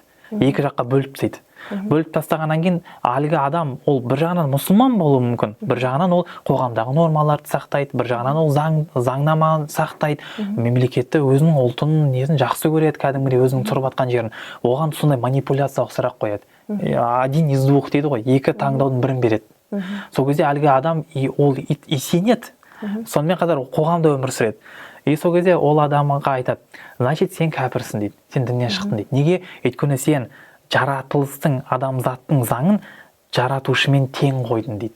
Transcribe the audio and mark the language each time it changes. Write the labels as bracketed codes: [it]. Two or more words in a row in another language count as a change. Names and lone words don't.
[kk] Екі жаққа бөліп тастайды. Бөліп тастағаннан кейін әлгі адам ол бір жағынан мұсылман болуы мүмкін, бір жағынан ол қоғамдағы нормаларды сақтайды, бір жағынан ол заңнаманы сақтайды, мемлекетті өзінің ұлтының несін жақсы көреді, кәдімгідей өзінің тұрып жатқан жерін. Оған сондай манипуляциялық сұрақ қояды. [ru] Один из двух [kk] дейді ғой, екі таңдаудың бірін береді. Сол кезде әлгі адам ол сенеді, сонымен қатар қоғамда өмір сүреді. Сол кезде ол адамға айтады: значит, сен кәпірсің дейді, сен діннен шықтың дейді. Неге? Өйткені сен жаратылыстың, адамзаттың заңын жаратушымен тең қойдың дейді.